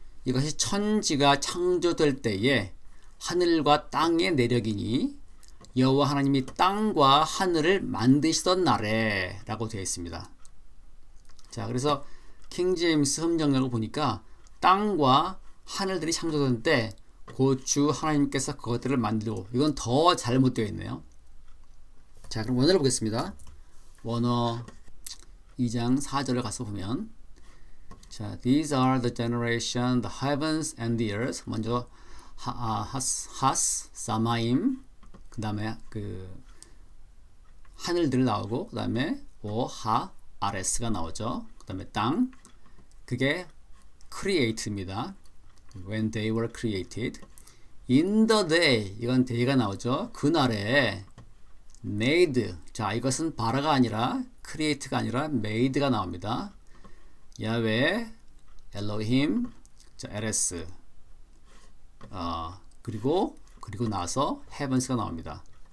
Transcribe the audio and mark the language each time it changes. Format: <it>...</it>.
<ko>이것이 천지가 창조될 때에 하늘과 땅의 내력이니 여호와 하나님이 땅과 하늘을 만드시던 날에 라고 되어 있습니다. 자, 그래서 킹제임스 흠정역을 보니까 땅과 하늘들이 창조된 때 고주 하나님께서 그것들을 만들고, 이건 더 잘못되어 있네요. 자, 그럼 원어를 보겠습니다. 원어 2장 4절을 가서 보면, 자,</ko> <en>these are the generation, the heavens and the earth.</en> <ko>먼저 하스, 사마임, 그 다음에 그 하늘들 나오고, 그 다음에 아레스가 나오죠. 그 다음에 땅, 그게 create입니다.</ko> <en>When they were created. In the day,</en> <ko>이건 day가 나오죠. 그날에 made, 자, 이것은 바라가 아니라 create가 아니라 made가 나옵니다. 야훼, 엘로힘, 자, 에레스, 그리고 나서 heavens가 나옵니다.</ko>